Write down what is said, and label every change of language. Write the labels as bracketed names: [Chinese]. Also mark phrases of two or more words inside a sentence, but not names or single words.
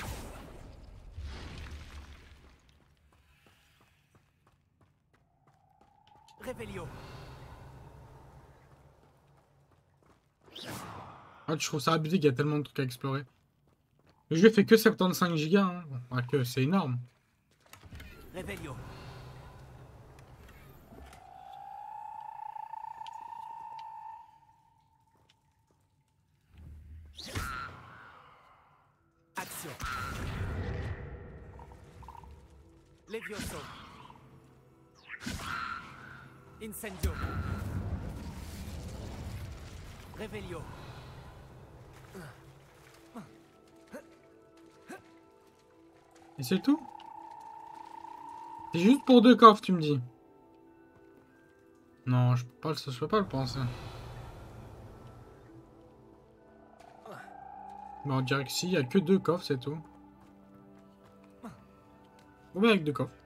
[French] Revelio. Ah, je trouve ça abusé qu'il y a tellement de trucs à explorer. Le jeu fait que 75 gigas, hein. Ah, que c'est énorme. Revelio. Action. Levioso. Incendio. Revelio. Et c'est tout? C'est juste pour 2 coffres, tu me dis? Non, je peux pas le penser. Bon, on dirait que si, il y a que 2 coffres, c'est tout. Combien avec 2 coffres?